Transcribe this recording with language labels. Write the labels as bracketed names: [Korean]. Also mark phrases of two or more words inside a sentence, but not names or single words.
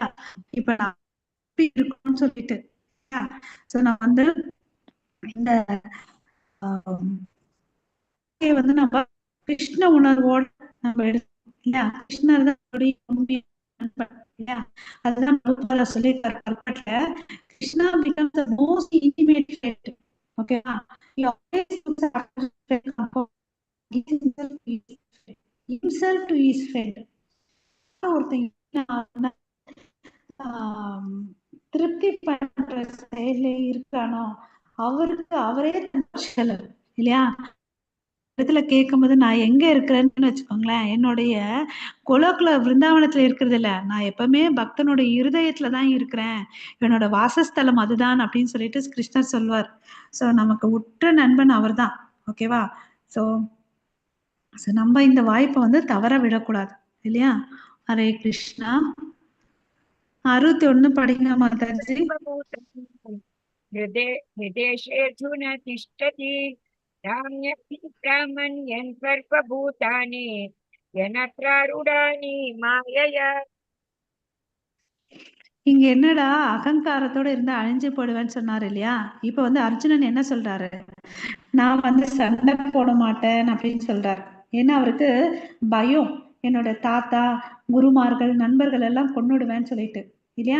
[Tamil] இப்ப நான் எப்படி இருக்கணும்னு சொல்லிட்டு சோ நான் வந்து இந்த ஆம், இதை வந்து நம்ம கிருஷ்ண உணர்வோட நம்ம எடுக்கணும் இல்லையா? கிருஷ்ணர் தான் நம்மளுடைய உண்மையான நண்பன் இல்லையா? அதுதான் பிரபுபாதா சொல்லியிருக்காரு கல்கட்ல. [English] கிருஷ்ணா becomes the most intimate friend. ஓகேவா? He always puts a friend above himself to his friend. [Tamil] ஒருத்தங்க ஆம், திருப்தி பண்ற செயல இருக்கானோ அவருக்கு அவரே தன் இல்லையா? இடத்துல கேட்கும்போது நான் எங்க இருக்கிறேன்னு வச்சுக்கோங்களேன், என்னுடைய கோலோக்குல விருந்தாவனத்துல இருக்கிறது இல்ல, நான் எப்பவுமே பக்தனுடைய இருதயத்துல தான் இருக்கிறேன், என்னோட வாசஸ்தலம் அதுதான் அப்படின்னு சொல்லிட்டு கிருஷ்ணர் சொல்வார். சோ நமக்கு உற்ற நண்பன் அவர்தான். ஓகேவா? சோ நம்ம இந்த வாய்ப்பை வந்து தவற விடக்கூடாது இல்லையா? ஹரே கிருஷ்ணா. 61 படிங்க மாதாஜி. [Sanskrit] हृदेशेऽर्जुन तिष्ठति राम्यन् सर्वभूतानि यनत्रारूढानि मायया. [Tamil] இங்க என்னடா அகங்காரத்தோட இருந்தா அழிஞ்சு போடுவேன்னு சொன்னாரு இல்லையா? இப்ப வந்து அர்ஜுனன் என்ன சொல்றாரு? நான் வந்து சண்டை போட மாட்டேன் அப்படின்னு சொல்றாரு. ஏன்னா அவருக்கு பயம், என்னோட தாத்தா, குருமார்கள், நண்பர்கள் எல்லாம் கொன்னுடுவேன்னு சொல்லிட்டு இல்லையா?